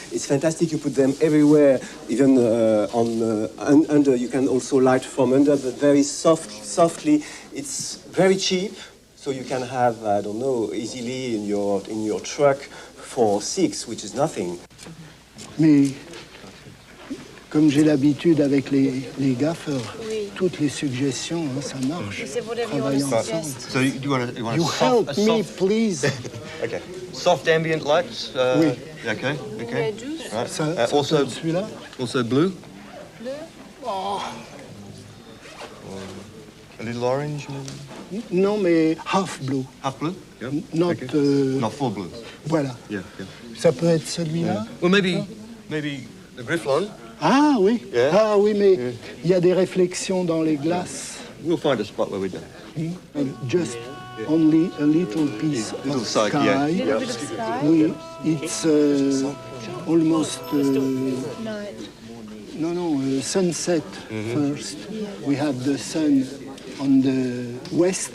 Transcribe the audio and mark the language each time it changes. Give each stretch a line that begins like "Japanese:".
English: It's fantastic. You put them everywhere, even under. You can also light from under, but very softly. It's very cheap. So you can have, I don't know, easily in your truck 4 or 6, which is nothing.
French: Mais comme j'ai l'habitude avec les gaffeurs, toutes les suggestions, hein, ça marche. Travaillons ensemble.
English: So you want You help me, please. Okay. Soft ambient lights.
French: Oui.
English: Okay. Okay. Right.
French: Ça
English: Also
French: celui-là.
English: Also blue.
French: Bleu.
English: Oh. A little orange. Maybe?
French: Non, mais
English: half blue. Half blue. Yeah. Not. Okay. Not full blue.
French: Voilà.
English: Yeah.
French: Ça peut être celui-là.
English: Well, maybe the Griffon.
French: Ah oui.
English: Yeah.
French: Ah oui, mais il y a des réflexions dans les glaces.
English: We'll find a spot where we're done. Just only a little piece of sky. sky. Yeah. Bit of sky. Oui, it's almost. Night. No, sunset first. We have the sun on the west,